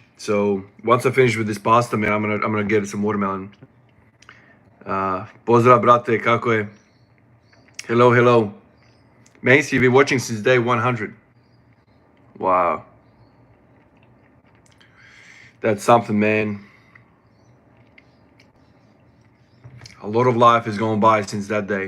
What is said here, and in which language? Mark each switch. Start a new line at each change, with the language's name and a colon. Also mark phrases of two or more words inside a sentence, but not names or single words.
English: So once I finish with this pasta, man, I'm gonna get some watermelon.
Serbian: Pozdrav, brate, kako je?
English: Hello, hello. Macy, you've been watching since day 100. Wow. That's something, man. A lot of life has gone by since that day.